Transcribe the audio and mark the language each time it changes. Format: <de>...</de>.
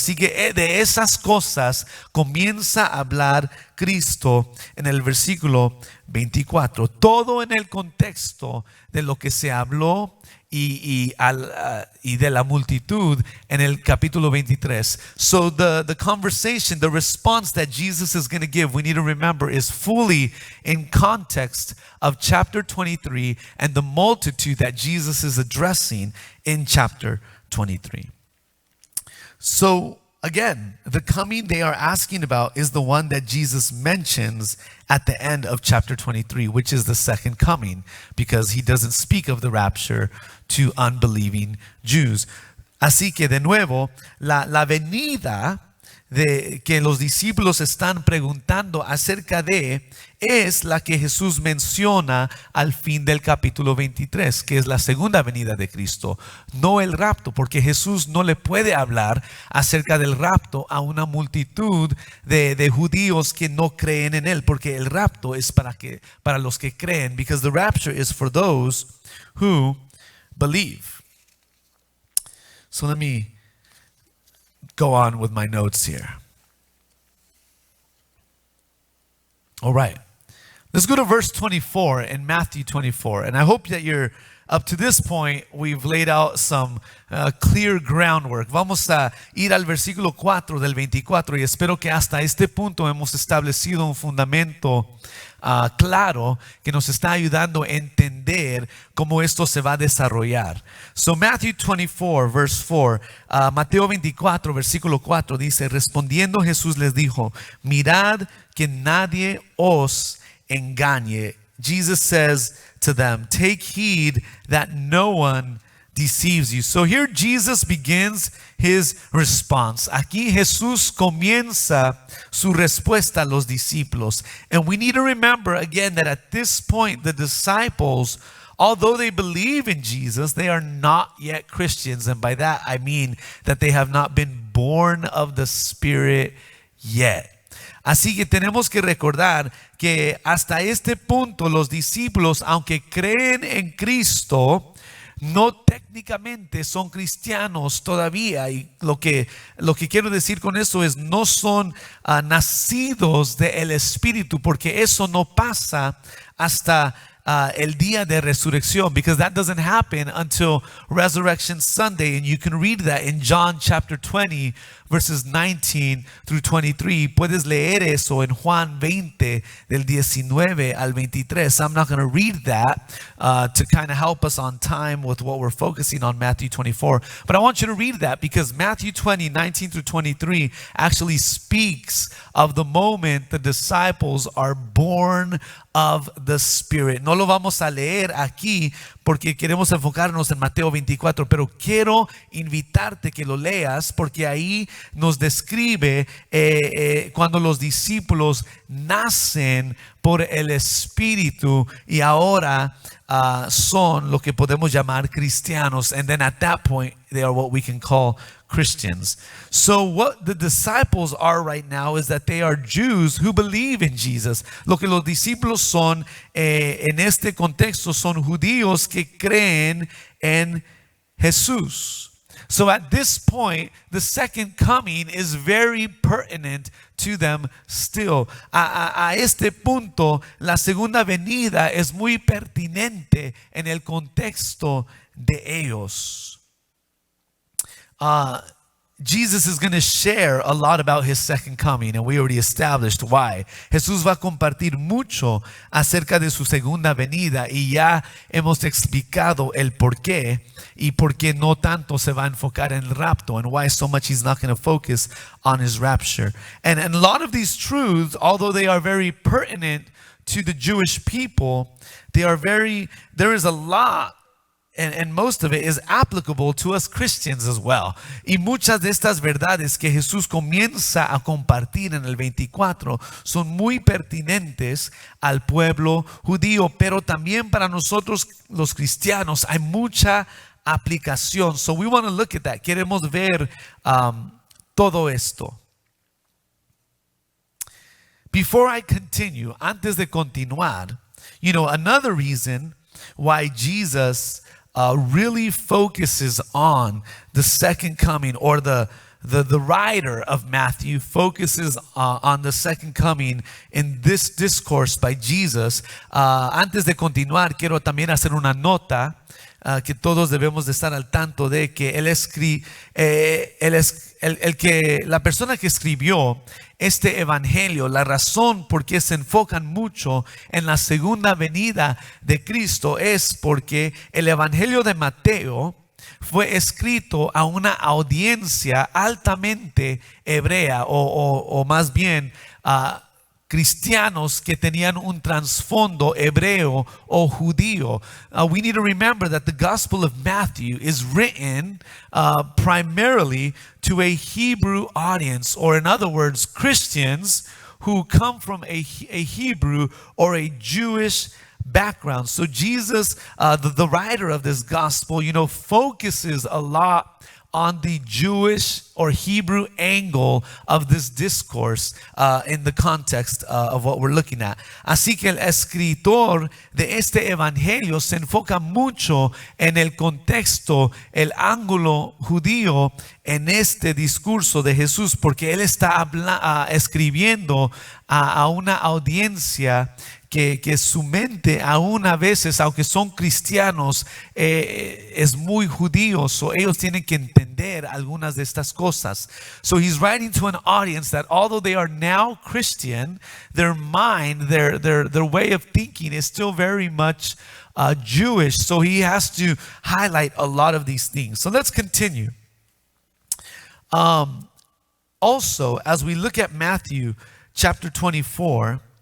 <es>Así que de esas cosas comienza a hablar Cristo en el versículo 24, todo en el contexto de lo que se habló y de la multitud en el capítulo 23.</es> <en>So the conversation, the response that Jesus is going to give, we need to remember, is fully in context of chapter 23 and the multitude that Jesus is addressing in chapter 23. So again, the coming they are asking about is the one that Jesus mentions at the end of chapter 23, which is the second coming, because he doesn't speak of the rapture to unbelieving Jews.</en> <es>Así que de nuevo, la venida de que los discípulos están preguntando acerca de es la que Jesús menciona al fin del capítulo 23, que es la segunda venida de Cristo, no el rapto, porque Jesús no le puede hablar acerca del rapto a una multitud de judíos que no creen en él, porque el rapto es para los que creen,</es> <en>because the rapture is for those who believe. So let me go on with my notes here. All right. Let's go to verse 24 in Matthew 24. And I hope that you're up to this point. We've laid out some clear groundwork.</en> <es>Vamos a ir al versículo 4 del 24 y espero que hasta este punto hemos establecido un fundamento claro que nos está ayudando a entender cómo esto se va a desarrollar.</es> <en>So Matthew 24 verse 4,</en> <es>Mateo 24 versículo 4 dice, respondiendo Jesús les dijo, mirad que nadie os engañe.</es> <en>Jesus says to them, take heed that no one deceives you. So here Jesus begins his response.</en> <es>Aquí Jesús comienza su respuesta a los discípulos.</es> <en>And we need to remember again that at this point, the disciples, although they believe in Jesus, they are not yet Christians. And by that, I mean that they have not been born of the Spirit yet.</en> <es>Así que tenemos que recordar que hasta este punto los discípulos, aunque creen en Cristo, no técnicamente son cristianos todavía. Y lo que quiero decir con eso es no son nacidos del Espíritu, porque eso no pasa hasta el día de resurrección,</es> <en>because that doesn't happen until Resurrection Sunday. And you can read that in John chapter 20 verses 19 through 23.</en> <es>Puedes leer eso en Juan 20 del 19 al 23.</es> <en>I'm not going to read that to kind of help us on time with what we're focusing on, Matthew 24. But I want you to read that because Matthew 20, 19 through 23 actually speaks of the moment the disciples are born of the Spirit.</en> <es>No lo vamos a leer aquí porque queremos enfocarnos en Mateo 24, pero quiero invitarte que lo leas porque ahí nos describe cuando los discípulos nacen por el Espíritu y ahora son lo que podemos llamar cristianos.</es> <en>And then at that point, they are what we can call Christians. So what the disciples are right now is that they are Jews who believe in Jesus.</en> <es>Lo que los discípulos son en este contexto son judíos que creen en Jesús.</es> <en>So at this point, the second coming is very pertinent to them still.</en> <es>A este punto, la segunda venida es muy pertinente en el contexto de ellos.</es> <en>Jesus is going to share a lot about his second coming, and we already established why.</en> <es>Jesús va a compartir mucho acerca de su segunda venida y ya hemos explicado el por qué y por qué no tanto se va a enfocar en el rapto,</es> <en>and why so much he's not going to focus on his rapture. And a lot of these truths, although they are very pertinent to the Jewish people, there is a lot, and most of it is applicable to us Christians as well.</en> <es>Y muchas de estas verdades que Jesús comienza a compartir en el 24 son muy pertinentes al pueblo judío, pero también para nosotros los cristianos hay mucha aplicación.</es> <en>So we want to look at that.</en> <es>Queremos ver todo esto.</es> <en>Before I continue,</en> <es>antes de continuar,</es> <en>another reason why Jesus really focuses on the second coming, or the writer of Matthew focuses on the second coming in this discourse by Jesus.</en> <es>Antes de continuar, quiero también hacer una nota que todos debemos de estar al tanto de que la persona que escribió este evangelio, la razón por qué se enfocan mucho en la segunda venida de Cristo es porque el evangelio de Mateo fue escrito a una audiencia altamente hebrea o más bien cristianos que tenían un trasfondo hebreo o judío.</es> <en>We need to remember that the Gospel of Matthew is written primarily to a Hebrew audience, or in other words, Christians who come from a Hebrew or a Jewish background. So Jesus, the writer of this gospel, focuses a lot on the Jewish or Hebrew angle of this discourse in the context of what we're looking at.</en> <es>Así que el escritor de este evangelio se enfoca mucho en el contexto, el ángulo judío en este discurso de Jesús, porque él está escribiendo a una audiencia que su mente aún a veces, aunque son cristianos, es muy judío, so ellos tienen que entender algunas de estas cosas.</es> <en>So he's writing to an audience that although they are now Christian, their mind, their way of thinking is still very much Jewish. So he has to highlight a lot of these things. So let's continue. Also, as we look at Matthew chapter 24,</en>